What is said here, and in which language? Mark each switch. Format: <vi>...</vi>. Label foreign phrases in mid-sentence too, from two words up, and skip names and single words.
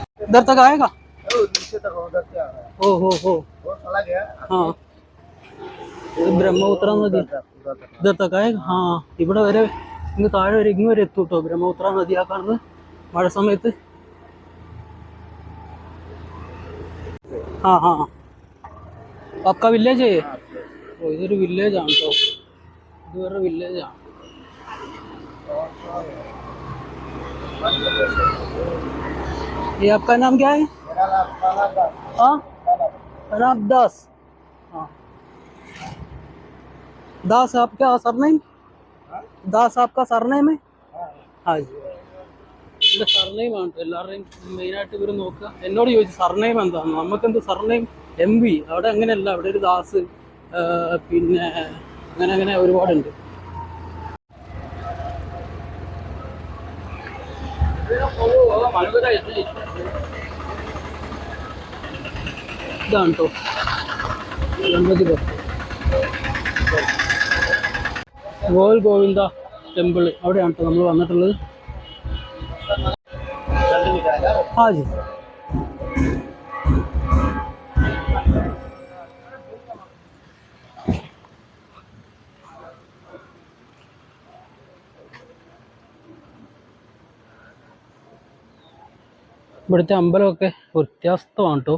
<hi>इधर तक आएगा? ओ हो हाँ</hi> <ml>ഇത് ബ്രഹ്മപുത്ര നദി ഇതൊക്കെ ആ ഇവിടെ വരെ ഇങ്ങ് താഴെ വരെ ഇങ്ങ് വരെ എത്തും കേട്ടോ. ബ്രഹ്മപുത്ര നദി ആ കാണുന്നത് മഴ സമയത്ത്.</ml> <hi>हाँ हाँ आपका विलेज है ये? ओ इधर विलेज</hi> <ml>ആണ് കേട്ടോ. ഇത് വേറെ വില്ലേജാണ്.</ml> <hi>ये आपका नाम क्या है? हाँ नाम दास. हाँ दास आपका सरनेम? दास आपका सरनेम है? हाँ जी</hi> <ml>ഇവിടെ സർനെയിം ആണ് എല്ലാവരുടെയും മെയിനായിട്ട് ഇവർ നോക്കുക. എന്നോട് ചോദിച്ചു സർനെയിം എന്താണെന്ന്. നമുക്കെന്ത് സർനെയിം MV, അവിടെ അങ്ങനെയല്ല. അവിടെ ഒരു ദാസ് പിന്നെ അങ്ങനെ അങ്ങനെ ഒരുപാടുണ്ട്. ഇതാണ് കേട്ടോ ഗണപതി ഭക്തി ഗോൽ ഗോവിന്ദ ടെമ്പിൾ. അവിടെയാണ് കേട്ടോ നമ്മൾ വന്നിട്ടുള്ളത്.</ml> <hi>हाँ जी</hi> <ml>ഇവിടുത്തെ അമ്പലമൊക്കെ വ്യത്യസ്തമാണ് കേട്ടോ.</ml>